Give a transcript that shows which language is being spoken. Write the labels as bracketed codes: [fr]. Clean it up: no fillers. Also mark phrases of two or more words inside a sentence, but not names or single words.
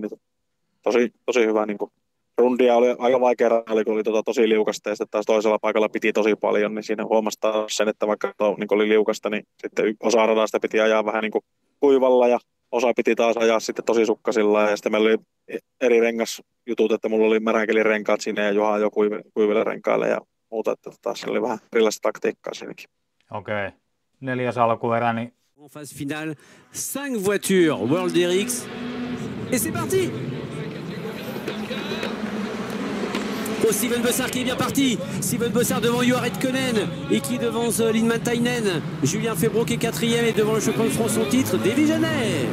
[fi] Niin tosi hyvä niin kuin rundia oli aika vaikea ralli, kun oli tosi liukasta ja sitten taas toisella paikalla piti tosi paljon, niin siinä huomasi taas sen, että vaikka niin oli liukasta, niin sitten osa radasta piti ajaa vähän niin kuin kuivalla ja osa piti taas ajaa sitten tosi sukkasilla ja sitten meillä oli eri rengasjutut, että mulla oli märäkelirenkaat siinä ja Juha jo kuiville renkaille ja muuta, että taas oli vähän erilaista taktiikkaa siinäkin. Okei. 4. alkuerä, niin [fr] en phase finale, 5 voitures World RX et c'est parti. Oh, Steven Bossard qui est bien parti. Steven Bossard devant Juha Ridkonen et qui devance Limatainen. Julien Febvre qui est 4e et devant le champion de France son titre, Davide Jeannet.